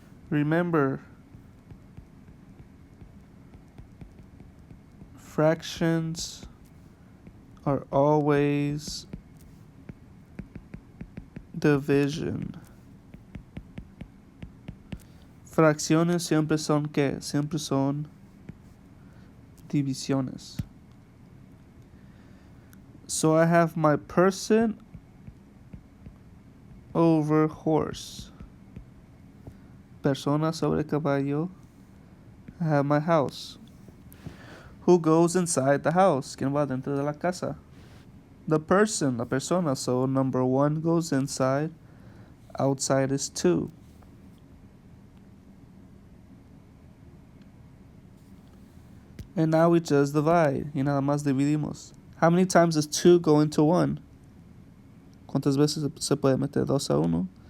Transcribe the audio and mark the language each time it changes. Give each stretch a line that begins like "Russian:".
English: Remember, fractions are always division.
Spanish: Fracciones siempre son ¿qué? Siempre son divisiones.
English: So I have my person over horse.
Spanish: Persona sobre caballo.
English: I have my house. Who goes inside the house?
Spanish: ¿Quién va dentro de la casa?
English: The person,
Spanish: la persona.
English: So number 1 goes inside. Outside is 2. And now we just divide.
Spanish: Y nada más dividimos.
English: How many times does 2 go into 1?
Spanish: ¿Cuántas veces se puede meter 2 a 1?